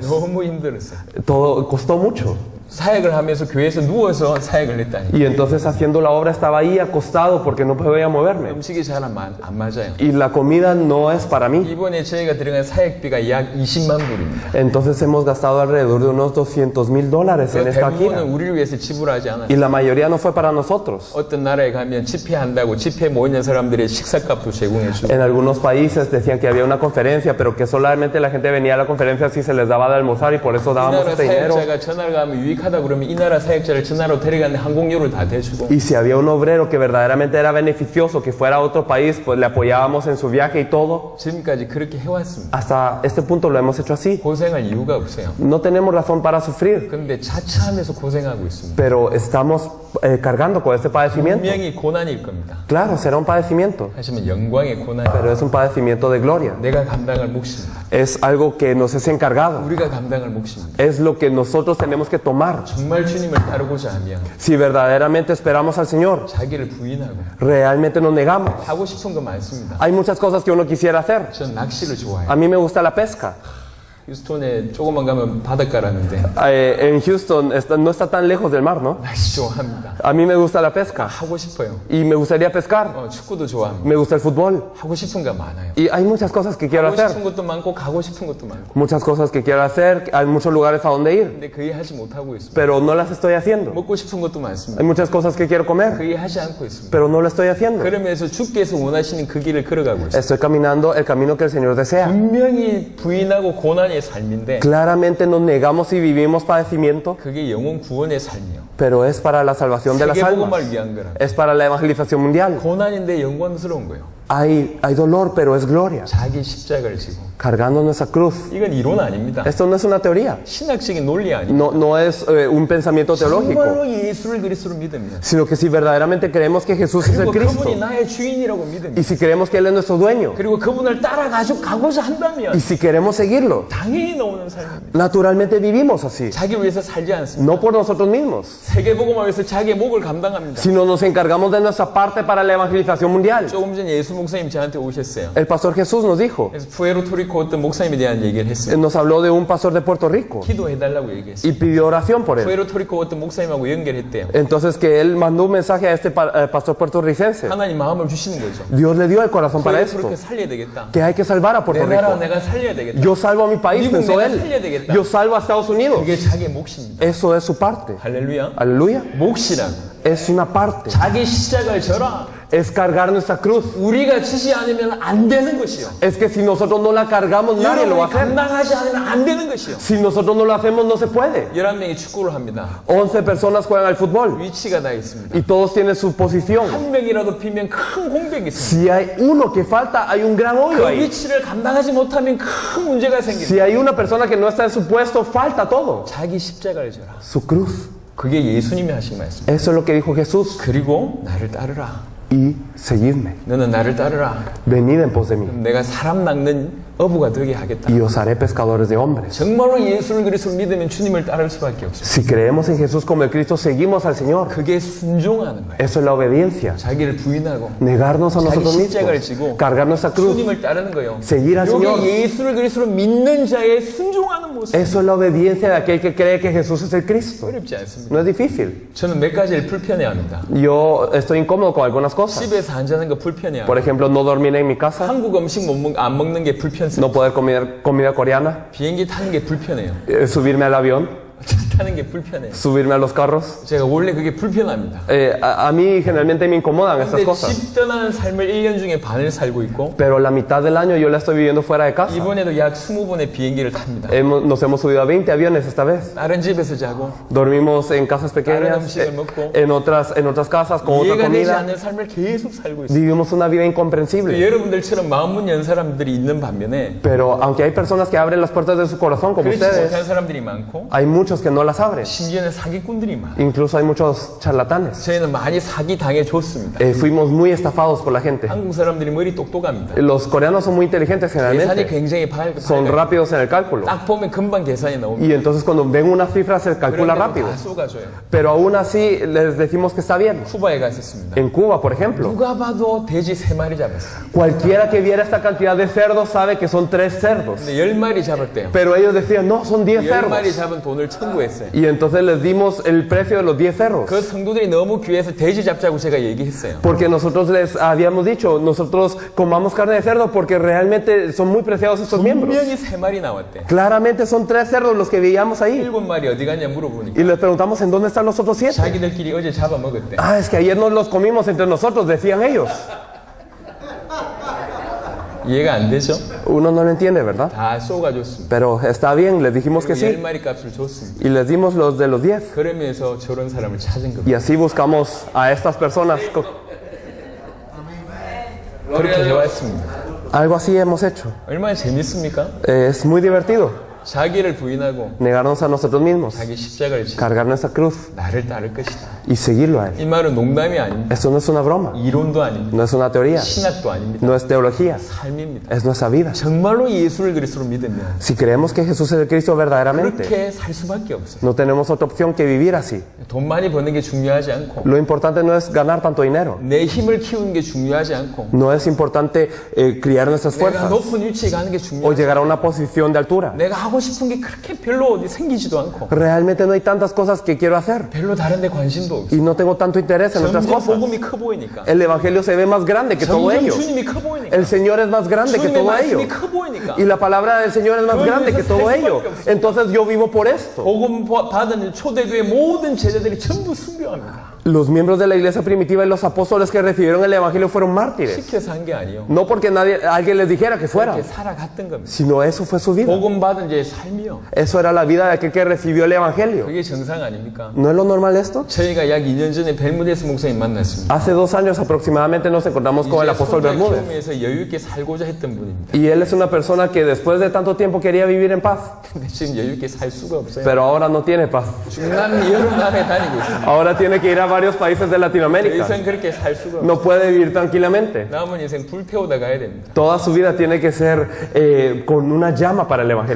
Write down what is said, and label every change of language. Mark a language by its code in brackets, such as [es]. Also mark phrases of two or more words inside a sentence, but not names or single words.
[ko] 너무 힘들었어요. [es] Todo costó mucho. [ko] 사역을 하면서 교회에서 누워서 사역을 했다니. [es] Y entonces haciendo la obra estaba ahí acostado porque no podía moverme. [ko] 음식이 잘 안 맞아요. [es] Y la comida no es para mí. [ko] 이번에 저희가 들어간 사역비가 약 20만 불입니다. [es] Entonces hemos gastado alrededor de unos $200,000 en esta gira. [ko] 대부분은 우리를 위해서 지불하지 않았어요. [es] Y la mayoría no fue para nosotros. [ko] 어떤 나라에 가면 집회한다고 집회 모이는 사람들의 식사값도 제공해 주고 [es] En algunos países decían que había una conferencia, pero que solamente la gente venía a la conferencia si se les daba de almorzar y por eso [ko] 이 [es] dábamos [ko] 나라 [es] este dinero. [ko] 사역자가 전화를 가면 유익하다 그러면 이 나라 사역자를 전화로 데려가는데 항공료를 다 대주고 [es] Y si había un obrero que verdaderamente era beneficioso, que fuera a otro país, pues le apoyábamos en su viaje y todo. [ko] 지금까지 그렇게 해왔습니다. [es] Hasta este punto lo hemos hecho así. [ko] 고생할 이유가 없어요. [es] No tenemos razón para sufrir, [ko] 그런데 자처하면서 고생하고 있습니다. [es] pero estamos cargando con este padecimiento. [ko] 분명히 고난일 겁니다. [es] Claro, será un padecimiento, [ko] 하지만 영광의 고난이 [es] pero es un padecimiento de gloria. [ko] 내가 감당할 몫입니다. [es] Es algo que nos es encargado. [ko] 우리가 감당할 몫입니다. [es] Es lo que nosotros tenemos que tomar. [ko] 정말 주님을 따르고자 하면 [es] Si verdaderamente esperamos al Señor, [ko] 자기를 부인하고 [es] realmente nos negamos. [ko] 하고 싶은 거 많습니다. [es] Hay muchas cosas que uno quisiera hacer. [ko] 전 낚시를 좋아해요. [es] A mí me gusta la pesca. [ko] 휴스톤에 조금만 가면 바닷가라는데 [es] En Houston no está tan lejos del mar, ¿no? [ko] 낚시 좋아합니다. [es] A mí me gusta la pesca [ko] 하고 싶어요. [es] y me gustaría pescar. [ko] 축구도 좋아합니다. [es] Me gusta el fútbol [ko] 하고 싶은 거 많아요. [es] y hay muchas cosas que quiero [ko] 하고 [es] hacer. [ko] 싶은 것도 많고 가고 싶은 것도 많고 [es] Muchas cosas que quiero hacer. Hay muchos lugares a donde ir, [ko] 근데 거의 하지 못하고 있습니다. [es] pero no las estoy haciendo. [ko] 먹고 싶은 것도 많습니다. [es] Hay muchas cosas que quiero comer, [ko] 거의 하지 않고 있습니다. [es] pero no lo estoy haciendo. [ko] 그러면서 주께서 원하시는 그 길을 걸어가고 있습니다. [es] Estoy caminando el camino que el Señor desea. [ko] 분명히 부인하고 고난의 삶인데 [es] Claramente nos negamos y vivimos padecimiento, [ko] 그게 영혼 구원의 삶이요. [es] pero es para la salvación de las almas. [ko] 세계복음을 위한 거라. [es] Es para la evangelización mundial. [ko] 고난인데 영광스러운 거예요. [es] Hay dolor, pero es gloria. [ko] 자기 십자가를 지고. [es] Cargando nuestra cruz. [ko] 이건 이론 아닙니다. [es] Esto no es una teoría. [ko] 신학적인 논리 아닙니다. [es] No es un pensamiento teológico. [ko] 정말로 예수를 그리스도로 믿으면 [es] Sino que si verdaderamente creemos que Jesús es el [ko] 그리고 [es] Cristo. [ko] 그분이 나의 주인이라고 믿으면 [es] Y si creemos que Él es nuestro dueño. [ko] 그리고 그분을 따라가지고 가고자 한다면 [es] Y si queremos seguirlo. [ko] 당연히 나오는 삶입니다. [es] Naturalmente vivimos así. [ko] 자기 위해서 살지 않습니다. [es] No por nosotros mismos. [ko] 세계복음을 위해서 자기의 목을 감당합니다. [es] Sino nos encargamos de nuestra parte para la evangelización mundial. [ko] 조금 전에 예수 목사님 저한테 오셨어요. [es] El pastor Jesús nos dijo. [ko] 그래서 푸에르토리코 어떤 목사님에 대한 얘기를 했어요. [es] Nos habló de un pastor de Puerto Rico. [ko] 기도해달라고 얘기했어요. [es] Y pidió oración por él. [ko] 푸에르토리코 어떤 목사님하고 연결했대요. [es] Entonces que él mandó un mensaje a este pastor puertorricense. [ko] 하나님 마음을 주시는 거죠. [es] Dios le dio el corazón para esto. [ko] 그렇게 살려야 되겠다. [es] Que hay que salvar a Puerto [ko] 내 나라 [es] Rico. [ko] 내가 살려야 되겠다. [es] Yo salvo a mi país, [ko] 미국 [es] pensó [ko] 내가 살려야 [es] él. [ko] 되겠다. [es] Yo salvo a Estados Unidos. [ko] 그게 자기의 몫입니다. [es] Eso es su parte. [ko] 할렐루야. [es] Aleluya. [ko] 몫이란 [es] Es una parte. [ko] 자기 십자가를 져라. [es] Es cargar nuestra cruz. [ko] 우리가 지지 않으면 안 되는 것이요. [es] Es que si nosotros no la cargamos, nadie lo va a [ko] 여러분이 [es] hacer. [ko] 감당하지 않으면 안 되는 것이요. [es] Si nosotros no lo hacemos, no se puede. [ko] 11명이 축구를 합니다. [es] 11 personas juegan al fútbol. [ko] 위치가 다 있습니다. [es] Y todos tienen su posición. [ko] 한 명이라도 비면 큰 공백이 있습니다. [es] Si hay uno que falta, hay un gran hoyo [ko] 그 [es] ahí. [ko] 위치를 감당하지 못하면 큰 문제가 생깁니다. [es] Si hay una persona que no está en su puesto, falta todo. [ko] 자기 십자가를 져라. [es] Su cruz. [ko] 그게 예수님이 하신 말씀. [es] Eso es lo que dijo Jesús. [ko] 그리고 나를 따르라. [es] Y seguidme, [ko] 너는 나를 따르라. [es] venid en pos de mí, [ko] 내가 사람 낚는 어부가 되게 하겠다. [es] y os haré pescadores de hombres. [ko] 정말로 예수를 그리스도를 믿으면 주님을 따를 수밖에 없어요. [es] Si creemos en Jesús como el Cristo, seguimos al Señor. [ko] 그게 순종하는 거예요. [es] Eso es la obediencia. [ko] 자기를 부인하고 [es] Negarnos a [ko] 자기 [es] nosotros [ko] 십자가를 [es] mismos, [ko] 지고 [es] cargar nuestra cruz. [ko] 주님을 따르는 거예요. [es] Seguir al Señor. [ko] 이게 예수를 그리스도로 믿는 자의 순종하는 모습. [es] Eso es la obediencia de aquel que cree que Jesús es el Cristo. [ko] 어렵지 않습니다. [es] No es difícil. [ko] 저는 몇 가지를 불편해합니다. [es] Yo estoy incómodo con algunas cosas. [ko] 집에서 안 자는 거 불편해요. [es] Por ejemplo, no dormir en mi casa, [ko] 한국 음식 안 먹는 게 불편해요. [es] no poder comer comida coreana, [ko] 비행기 타는 게 불편해요. [es] subirme al avión, [ko] 차 타는 게 불편해요. [es] subirme a los carros. [ko] 제가 원래 그게 불편합니다. [es] A mí generalmente me incomodan estas [ko] 근데 [es] cosas. [ko] 집 떠나는 삶을 1년 중에 반을 살고 있고 [es] Pero la mitad del año yo la estoy viviendo fuera de casa. [ko] 이번에도 약 20번의 비행기를 탑니다. [es] Nos hemos subido a 20 aviones esta vez. [ko] 다른 집에서 자고 [es] Dormimos en casas pequeñas, [ko] 음식을 먹고 [es] en otras casas con otra [ko] 이해가 되지 [es] comida. [ko] 않는 삶을 계속 살고 있어요. [es] Vivimos una vida incomprensible. [ko] 여러분들처럼 마음문 연 사람들이 있는 반면에 [es] Pero aunque hay personas que abren las puertas de su corazón como [ko] 그렇지 못한 [es] ustedes, [ko] 사람들이 많고 [es] hay muchos que no las abren. [ko] 심지어는 사기꾼들이 많아요. [es] Incluso hay muchos charlatanes. [ko] 저희는 많이 사기 당해줬습니다. [es] Fuimos muy estafados por la gente. [ko] 한국 사람들이 머리 똑똑합니다. [es] Los coreanos son muy inteligentes [ko] 계산이 [es] generalmente. [ko] 굉장히 [es] Son [ko] 밝아요. [es] rápidos en el cálculo. [ko] 딱 보면 금방 계산이 나옵니다. [es] Y entonces cuando ven una cifra se calcula [ko] 그런데도 [es] rápido. [ko] 다 쏘가줘요. [es] Pero aún así les decimos que está bien. [ko] 쿠바에 갔었습니다. [es] En Cuba, por ejemplo, [ko] 누가 봐도 돼지 3마리 잡았어요. [es] cualquiera que viera esta cantidad de cerdos sabe que son 3 cerdos. [ko] 근데 10마리 잡았대요. [es] Pero ellos decían, no, son 10 [ko] 10마리 [es] cerdos. [ko] 잡은 돈을 청구했어요. [es] Y entonces les dimos el precio de los 10 cerdos. [ko] 그 성도들이 너무 귀해서 돼지 잡자고 제가 얘기했어요. [es] Porque nosotros les habíamos dicho, nosotros comamos carne de cerdo porque realmente son muy preciados estos miembros. [ko] 분명히 3마리 나왔대. [es] Claramente son 3 cerdos los que veíamos ahí. [ko] 7마리 어디 갔냐 물어보니까 [es] Y les preguntamos en dónde están los otros 7. [ko] 자기들끼리 어제 잡아먹었대. [es] Ah, es que ayer nos los comimos entre nosotros, decían ellos. [ko] 이해가 안 되죠? [es] Uno no lo entiende, ¿verdad? [ko] 다 쏘가줬습니다. [es] Pero está bien, les dijimos que sí. [ko] 10마리 값을 줬습니다. [es] Y les dimos los de los 10. [ko] 그러면서 저런 사람을 찾은 겁니다. [es] Y así buscamos a estas personas. [ko] 그렇게 해왔습니다. [es] Algo así hemos hecho. [ko] 얼마나 재밌습니까? [es] Es muy divertido [ko] 자기를 부인하고 [es] negarnos a nosotros mismos, [ko] 자기 십자가를 지고 [es] cargar nuestra cruz [ko] 나를 따를 것이다. [es] y seguirlo a Él. [ko] 이 말은 농담이 아닙니다. [es] Esto no es una broma, [ko] 이론도 아닙니다. [es] no es una teoría, [ko] 신학도 아닙니다. [es] no es teología, [ko] 삶입니다. [es] es nuestra vida. [ko] 정말로 예수를 그리스도로 믿으면 [es] Si creemos que Jesús es el Cristo verdaderamente, [ko] 그렇게 살 수밖에 없어요. [es] no tenemos otra opción que vivir así. [ko] 돈 많이 버는 게 중요하지 않고 [es] Lo importante no es ganar tanto dinero, [ko] 내 힘을 키우는 게 중요하지 않고 [es] no es importante criar nuestras [ko] 내가 [es] fuerzas [ko] 높은 위치에 가는 게 [es] o [ko] 중요하지 [es] llegar a una posición de altura. [ko] 내가 하고 싶은 게 그렇게 별로 어디 생기지도 않고 [es] Realmente no hay tantas cosas que quiero hacer [ko] 별로 다른 데 관심도 없어. [es] y no tengo tanto interés en otras [ko] 점점 [es] cosas. [ko] 복음이 커 보이니까 [es] El Evangelio se ve más grande que todo [ko] 점점 [es] ello. [ko] 주님이 커 보이니까 [es] El Señor es más grande que [ko] 주님의 [es] todo ello. [ko] 말씀이 커 보이니까 [es] Y la palabra del Señor es más grande que todo ello. Entonces yo vivo por esto. [ko] 복음 받은 초대교회 모든 제자들이 전부 순교합니다. [es] Los miembros de la iglesia primitiva y los apóstoles que recibieron el Evangelio fueron mártires. [ko] 시켜서 한 게 아니에요. [es] No porque alguien les dijera que fuera, [ko] 이렇게 살아갔던 겁니다. [es] sino eso fue su vida. [ko] 복음 받은 자의 삶이요. [es] Eso era la vida de aquel que recibió el Evangelio. [ko] 그게 정상 아닙니까? [es] ¿No es lo normal esto? [ko] 저희가 약 2년 전에 벨무데스 목사님 만났습니다. [es] Hace 2 años aproximadamente nos encontramos con el [ko] 이제 [es] apóstol [ko] 손자 [es] Bermúdez. [ko] 키우면서 여유 있게 살고자 했던 분입니다. [es] Y él es una persona que después de tanto tiempo quería vivir en paz, [ko] 근데 지금 여유 있게 살 수가 없어요. [es] pero ahora no tiene paz. [ko] 중남미 여러 나라에 다니고 있습니다. [es] Ahora tiene que ir a varios países de [ko] 더 [es] Latinoamérica. [ko] 이상 그렇게 살 수가 없어요. [es] No puede vivir tranquilamente. [ko] 남은 인생 불태우다 가야 됩니다. [es] Toda su vida tiene que ser con una llama para el Evangelio.